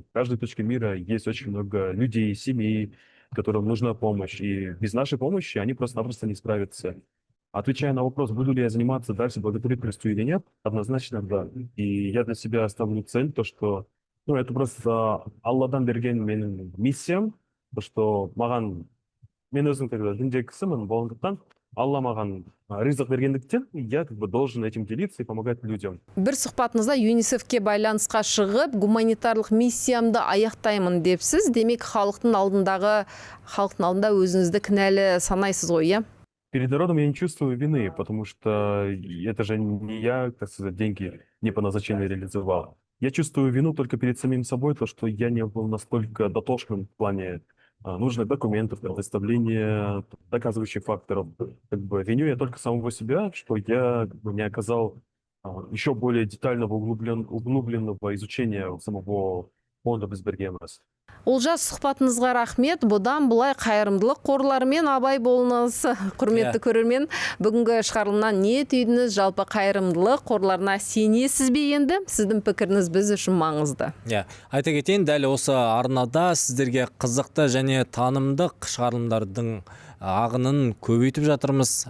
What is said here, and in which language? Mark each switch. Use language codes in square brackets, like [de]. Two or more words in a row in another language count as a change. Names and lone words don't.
[ru] В каждой точке мира есть очень много людей, семей, которым нужна помощь. И без нашей помощи они просто-напросто не справятся. Отвечая на вопрос, буду ли я заниматься дальше благотворительностью или нет, однозначно да. И я для себя ставлю цель, то что, ну, это просто [kk] Алладан берген менің миссиям, [ru] то что [kk] маған, мен өзім [ru] как бы [kk] діндегі кісімін болғандықтан, Алла маған ризық бергендіктен, [ru] я как бы должен этим делиться и помогать людям. [kk] Бір сұхбатыңызда ЮНИСЕФ-ке байланысқа шығып, гуманитарлық миссиямды аяқтаймын депсіз, демек халықтың алдында өзіңізді кінәлі санайсыз ғой, иә? [ru] Перед народом я не чувствую вины, потому что это же не я, так сказать, деньги не по назначению реализовал. Я чувствую вину только перед самим собой, то, что я не был настолько дотошным в плане нужных документов, предоставления доказывающих факторов. Как бы виню я только самого себя, что я как бы не оказал еще более детального углубленного изучения самого фонда Безбергемес. [kk] Олжас, сұхбатыңызға рахмет. Бұдан бұлай қайырымдылық қорларымен абай болыңыз. Құрметті көрермен, бүгінгі шығарылымнан не түйдіңіз? Жалпы қайырымдылық қорларына сенесіз бе енді? Сіздің пікіріңіз біз үшін маңызды. Айта кетейін, дәл осы арнада сіздерге қызықты және танымдық шығарылымдардың ағынын көбейтіп жатырмыз.